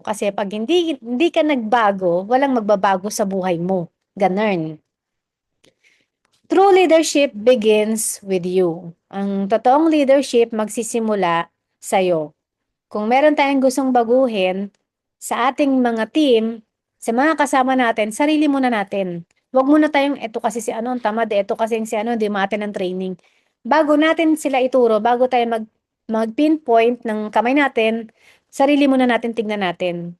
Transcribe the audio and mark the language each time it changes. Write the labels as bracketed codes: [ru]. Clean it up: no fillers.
[tl] Kasi pag hindi ka nagbago, walang magbabago sa buhay mo. Ganun. [en] True leadership begins with you. [tl] Ang totoong leadership magsisimula sa'yo. Kung meron tayong gustong baguhin sa ating mga team, sa mga kasama natin, sarili muna natin. Huwag muna tayong, eto kasi si ano, ang tamad, eto kasi si ano, hindi maaten ng training. Bago natin sila ituro, bago tayo mag-pinpoint ng kamay natin, sarili muna natin tignan natin.